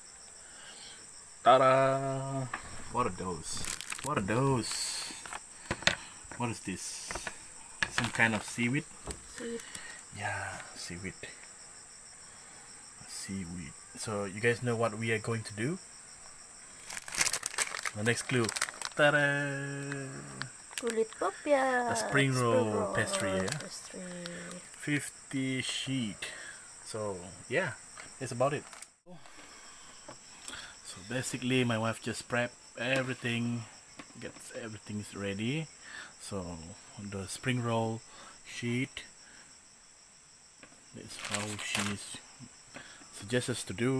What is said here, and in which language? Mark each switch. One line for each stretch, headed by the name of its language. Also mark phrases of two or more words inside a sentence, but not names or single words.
English: Ta-da! What are those? What are those? What is this? Some kind of seaweed? Yeah, seaweed. Seaweed. So you guys know what we are going to do? The next clue. Ta-da!
Malay: Kulit popya.
English: A spring roll pastry, yeah? 50 sheet. So yeah, that's about it. So basically my wife just prep everything, gets everything ready. So the spring roll sheet, that's how she suggests us to do.